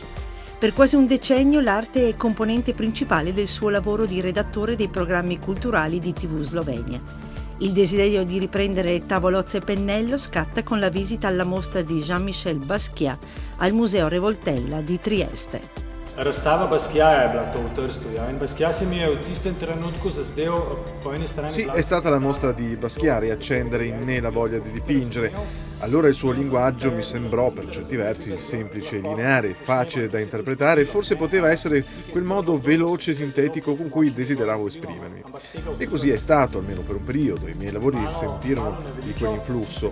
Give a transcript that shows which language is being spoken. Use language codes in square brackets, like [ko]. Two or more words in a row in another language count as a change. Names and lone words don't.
[it] Per quasi un decennio l'arte è componente principale del suo lavoro di redattore dei programmi culturali di TV Slovenia. Il desiderio di riprendere tavolozza e pennello scatta con la visita alla mostra di Jean-Michel Basquiat al Museo Revoltella di Trieste. [sl] Razstava Basquiat je bila to v Trstu, ja. In Basquiat se mi je v tistem trenutku zazdel po eni strani... [it] Sì, è stata la mostra di Basquiat a riaccendere in me la voglia di dipingere. Allora il suo linguaggio mi sembrò per certi versi semplice e lineare, facile da interpretare, e forse poteva essere quel modo veloce e sintetico con cui desideravo esprimermi. E così è stato, almeno per un periodo, i miei lavori sentirono di quell'influsso.